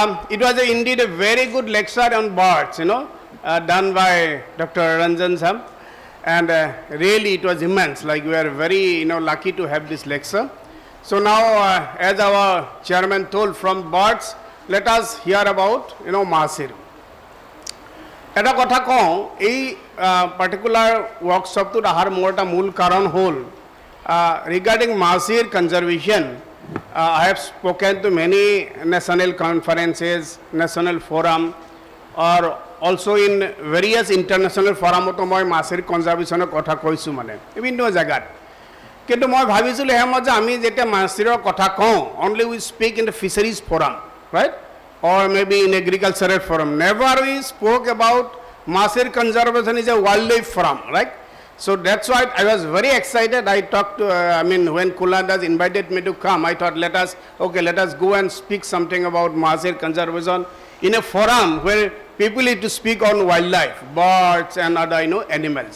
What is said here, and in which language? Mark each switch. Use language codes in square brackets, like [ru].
[en] It was indeed a very good lecture on birds, done by Dr. Ranjan Sam, and really it was immense, like we are very, lucky to have this lecture. So now, as our chairman told, from birds, let us hear about, Mahasiru. [as] এটা কথা কওঁ এই particular ৱৰ্কশ্বপটোত অহাৰ মোৰ এটা মূল কাৰণ হ'ল regarding মাছিৰ conservation [en] I have spoken to many national conferences, national forum, or also in various international [as] forumতো মই মাছিৰ কনজাৰ্ভেশ্যনৰ কথা কৈছোঁ মানে বিভিন্ন জেগাত কিন্তু মই ভাবিছিলোঁ হেমত যে আমি যেতিয়া মাছিৰ কথা কওঁ [en] only we speak in the fisheries forum, right? Or maybe in agricultural forum. Never we spoke about Masir conservation is a wildlife forum, right? So that's why I was very excited. I talked to, when Kulandas invited me to come, I thought let us go and speak something about Masir conservation in a forum where people need to speak on wildlife, birds and other animals.